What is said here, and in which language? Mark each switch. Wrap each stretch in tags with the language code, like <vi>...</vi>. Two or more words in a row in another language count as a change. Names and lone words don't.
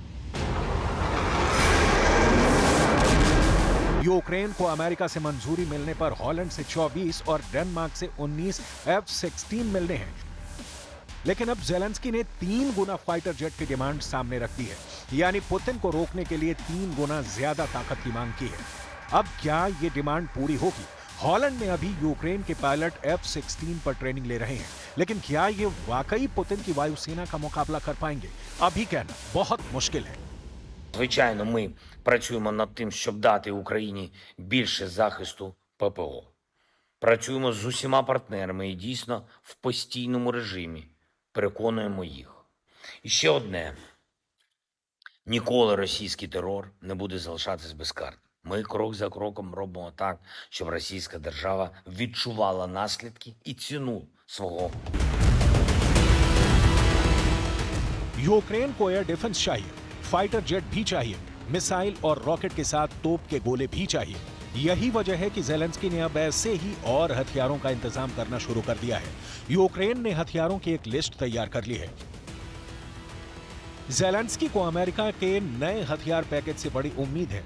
<hi>यूक्रेन को अमेरिका से मंजूरी मिलने पर हॉलैंड से 24 और डेनमार्क से 19 F-16 मिलने हैं, लेकिन अब ज़ेलेंस्की ने 3 गुना</hi> <en>fighter jet</en> <hi>की डिमांड सामने रख दी है, यानी पुतिन को रोकने के लिए 3 गुना ज्यादा ताकत की मांग की है। अब क्या ये डिमांड पूरी होगी? हॉलैंड में अभी यूक्रेन के पायलट F-16 पर ट्रेनिंग ले रहे हैं, लेकिन क्या ये वाकई पुतिन की वायुसेना का मुकाबला कर पाएंगे? अभी कहना बहुत मुश्किल है।</hi> <uk>Звичайно, ми працюємо над тим, щоб дати Україні більше захисту ППО. Працюємо з усіма партнерами і дійсно в постійному режимі переконуємо їх. І ще одне. Ніколи російський терор не буде залишатись безкарним. Ми крок за кроком робимо так, щоб російська держава відчувала наслідки і ціну свого.</uk> <hi>यूक्रेन को</hi> <en>air defence</en> <hi>चाहिए,</hi> <en>fighter jet</en> <hi>भी चाहिए, मिसाइल और रॉकेट के साथ तोप के गोले भी चाहिए। यही वजह है कि ज़ेलेंस्की ने अब ऐसे ही और हथियारों का इंतजाम करना शुरू कर दिया है। यूक्रेन ने हथियारों की एक लिस्ट तैयार कर ली है। ज़ेलेंस्की को अमेरिका के नए हथियार पैकेज से बड़ी उम्मीद है।</hi>